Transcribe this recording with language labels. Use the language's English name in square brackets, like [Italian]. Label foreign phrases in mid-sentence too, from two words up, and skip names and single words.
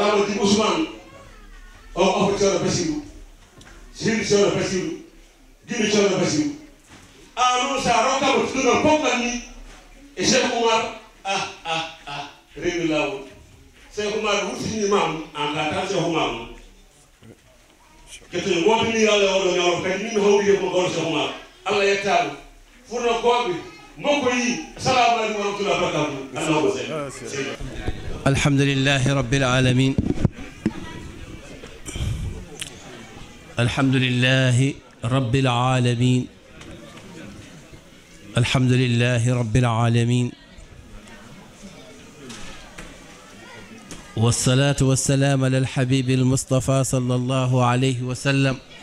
[Fula] Amadou Ousmane o ko afo Thioro Basirou sehdi Thioro Basirou guiɗo Thioro Basirou noon sa rokkama tudugal pomgal ni e Cheikh Oumar rewi lawol Cheikh Oumar wurtini mamum en ka tan Cheikh Oumar noon kettoño wodini Allah oɗo ñawro kadi min mi hawri ko gawlo Cheikh Oumar Allah yettaɗo furno koɓe mokko yi [Arabic] السلام عليكم ورحمة الله وبركاته اللهم صل الحمد لله رب العالمين الحمد لله رب العالمين الحمد لله رب العالمين والصلاة والسلام على الحبيب المصطفى صلى الله عليه وسلم